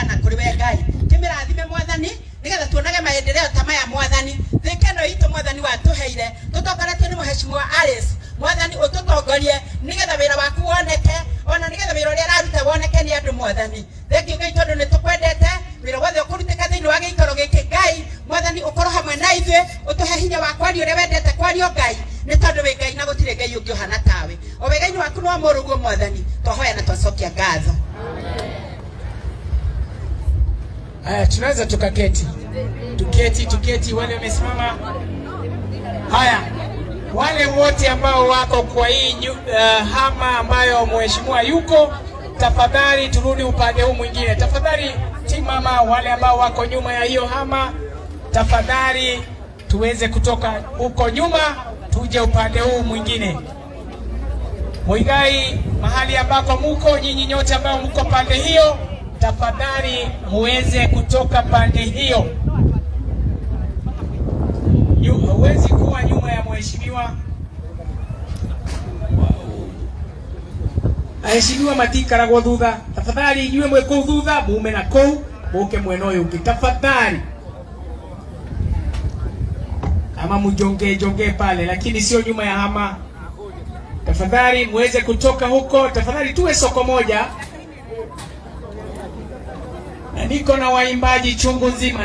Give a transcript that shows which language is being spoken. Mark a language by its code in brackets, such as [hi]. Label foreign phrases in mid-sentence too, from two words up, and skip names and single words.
[ki] na kuri we Ngai kimirathime Mwathani nigetha tuonage maendeleo ta maya Mwathani thikeno itu Mwathani watuheire tutongoretio ni muheshimiwa Alice Mwathani ututongorie nigetha wira waku woneke ona nigetha wira uria araruta woneke ni andu Mwathani thengiu Ngai tondu ni tukwendete wira wothe ukurutika thiini wa giikaro giki Ngai Mwathani ukorwo hamwe na ithuĩ utuhe hinya wa kwaria uria wendete kwario Ngai ni tondu wi Ngai na gutire Ngai ungi uhana tawe o wega-ini waku no muruguo Mwathani twahoya na twacokia ngatho. [sw] Haya, tunaweza tukaketi. Tuketi wale wamesimama. Haya, wale wote ambao wako kwa hii hama ambayo mheshimiwa yuko, tafadhali turudi upande huu mwingine. Tafadhali timama, wale ambao wako nyuma ya hiyo hama, tafadhali tuweze kutoka huko nyuma tuje upande huu mwingine. Muigai, mahali ambako muko nyinyi nyote ambao mko pande hiyo, tafadhali muweze kutoka pande hiyo. Huwezi kuwa nyuma ya mheshimiwa. [ki] Aheshimiwa matikaragwo thutha. Tafadhali inyuĩ mwĩ kũu thutha mume na kũu mũke mwena ũyũ ũngĩ tafadhali. [sw] Kama mjonge pale lakini sio nyuma ya hama. Tafadhali muweze kutoka huko. Tafadhali tuwe soko moja. Na niko na waimbaji chungu nzima.